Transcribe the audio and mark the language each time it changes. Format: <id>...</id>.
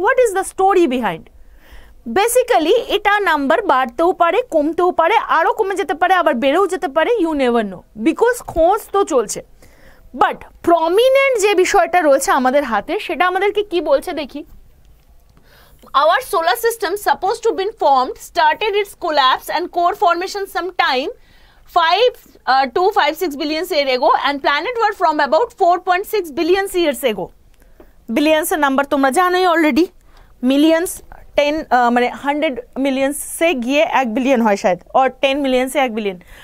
<en>What is the story behind?</en> <bn>Basically এটা number বাড়তেও পারে, কমতেও পারে, আরও কমে যেতে পারে, আবার বেড়েও যেতে পারে,</bn> <en>you never know,</en> <bn>বিকজ খোঁজ তো চলছে। বাট প্রমিনেন্ট যে বিষয়টা রয়েছে আমাদের হাতে, সেটা আমাদেরকে কি বলছে দেখি।</bn> <en>Our solar system supposed to be formed started its collapse and core formation sometime 5 to 6 billion years ago, and planet were from about 4.6 billion years ago.</en> <bn>Billions এর নাম্বার তোমরা জানোই অলরেডি, মিলিয়ন্স 10 মানে 100 মিলিয়ন্স সে গিয়ে 1 billion হয় শায়দ, or 10 million say 1 billion.</bn>